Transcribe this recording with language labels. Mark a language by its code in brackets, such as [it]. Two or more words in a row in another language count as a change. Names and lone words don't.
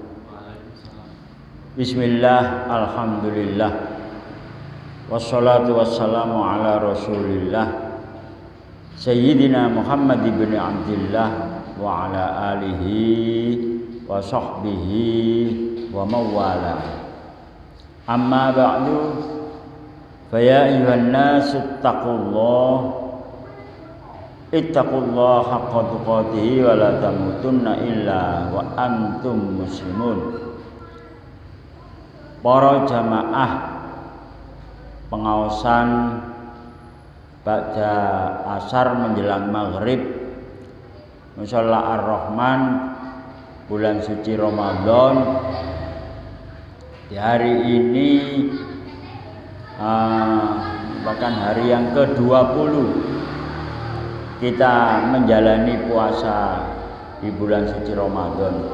[ar] بسم الله، الحمد لله، والصلاة والسلام على رسول الله سيدنا محمد بن عبد الله وعلى آله وصحبه وموالاه. أما بعد، فيا أيها الناس اتقوا الله حق تقاته ولا تموتن إلا وأنتم مسلمون. [id] Para jamaah pengaosan ba'da asar menjelang maghrib Musholla Ar-Rahman, bulan suci Ramadan. Di hari ini bahkan hari yang ke-20 kita menjalani puasa di bulan suci Ramadan.